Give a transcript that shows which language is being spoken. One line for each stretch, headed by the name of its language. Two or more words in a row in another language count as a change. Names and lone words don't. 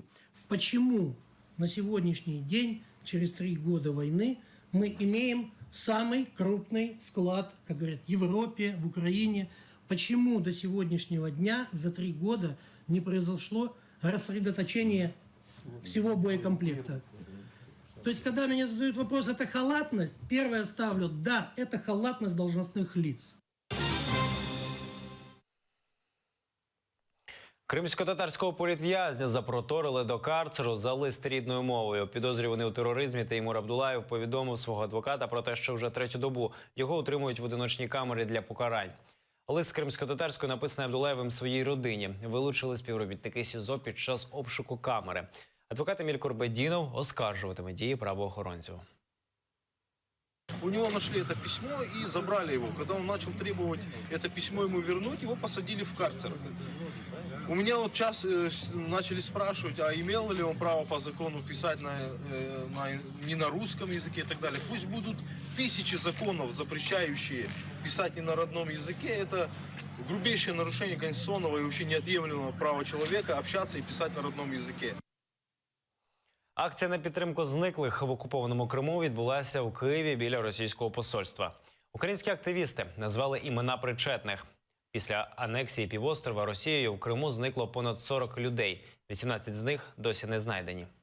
Russian: Почему на сегодняшний день, через 3 года войны, мы имеем самый крупный склад, как говорят, в Европе, в Украине? Почему до сегодняшнего дня за 3 года не произошло рассредоточение всего боекомплекта? То есть, когда меня задают вопрос, это халатность, первое ставлю, да, это халатность должностных лиц.
Ukrainian: Кримсько-татарського політв'язня запроторили до карцеру за лист рідною мовою. Підозрюваний у тероризмі Теймур Абдулаєв повідомив свого адвоката про те, що вже 3-ю добу його утримують в одиночній камері для покарань. Лист кримсько-татарської написаний Абдулаєвим своїй родині. Вилучили співробітники СІЗО під час обшуку камери. Адвокат Еміль Курбедінов оскаржуватиме дії правоохоронців.
Russian: У него нашли это письмо и забрали его. Когда он начал требовать это письмо ему вернуть, его посадили в карцер. У меня вот час начали спрашивать, а имел ли он право по закону писать не на русском языке и так далее. Пусть будут тысячи законов, запрещающие писать не на родном языке. Это грубейшее нарушение конституционного и вообще неотъемлемого права человека общаться и писать на родном языке.
Ukrainian: Акція на підтримку зниклих в окупованому Криму відбулася у Києві біля російського посольства. Українські активісти назвали імена причетних. Після анексії півострова Росією в Криму зникло понад 40 людей. 18 з них досі не знайдені.